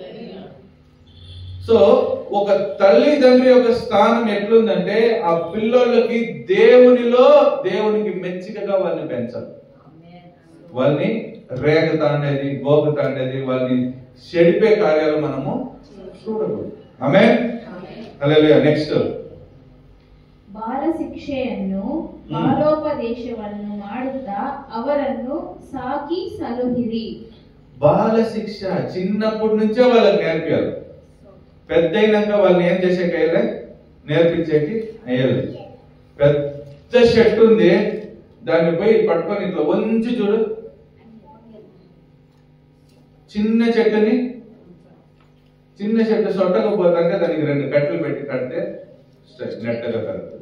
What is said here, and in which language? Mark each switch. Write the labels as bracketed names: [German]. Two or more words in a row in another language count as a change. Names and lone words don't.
[Telugu] సో ఒక తల్లిదండ్రి యొక్క స్థానం ఎట్లుందంటే ఆ పిల్లలకి దేవునికి మెచ్చికగా వాళ్ళని పెంచాలి. వాళ్ళని రేగ తాండేది, గోగ తాండేది, వాళ్ళని చెడిపే కార్యాలు మనము చూడకూడదు. ఆమేన్. హల్లెలూయా. నెక్స్ట్, [Kannada] ಬಾಲ ಶಿಕ್ಷೆಯನ್ನು ಬಾಲೋಪದೇಶವನ್ನು ಮಾಡುತ್ತಾ ಅವರನ್ನು ಸಾಕಿ ಸಲುಹಿರಿ. [Telugu] బాల శిక్ష చిన్నప్పటి నుంచే వాళ్ళకి నేర్పాలి. పెద్దయినాక వాళ్ళని ఏం చేసేకి అయ్యలే, నేర్పించేకి అయ్యలేదు. పెద్ద చెట్టు ఉంది, దాన్ని పోయి పట్టుకొని ఇట్లా వంచి చూడు. చిన్న చెట్టు సొట్టకపోతాక దానికి 2 కట్టెలు పెట్టి కడితే నెట్టగా కలుగుతుంది.